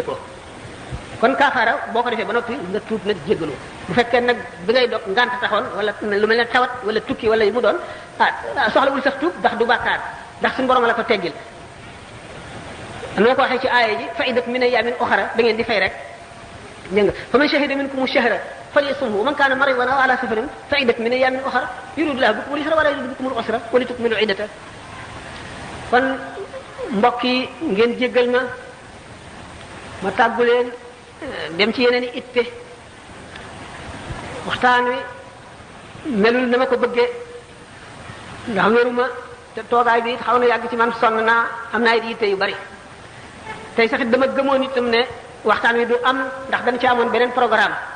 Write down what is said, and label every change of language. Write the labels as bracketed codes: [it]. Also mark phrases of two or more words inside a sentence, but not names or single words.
[wo] ko kon kaafaara boo ko defee ba noppi nga tuub nag jéggalu bu fekkee nag bi ngay dog ngant taxoon wala lu mel ne tawat wala tukki wala mu doon soxlawul sax tuub ndax du bàkkaar ndax suñu borom la ko teggil am na ko waxee ci aaya ji [ar] فعدة من أيام أخر [wo] da ngeen di fay rek dégg nga [ar] فمن شهد منكم الشهر فليصمه ومن كان مريضا أو على سفر فعدة من أيام أخر يريد الله بكم اليسر ولا يريد بكم العسر ولتكملوا العدة [wo] kon mbokk yi ngeen jéggal ma tàggu leen dem ci yeneen i itte waxtaan wi melul na ma ko bëggee ndax wéruma te toogaay bi it xaw na yàgg ci man sonn naa am naa it yitte yu bari tey sax it dama gëmoon itam ne waxtaan wi du am ndax dañ ci amoon beneen programme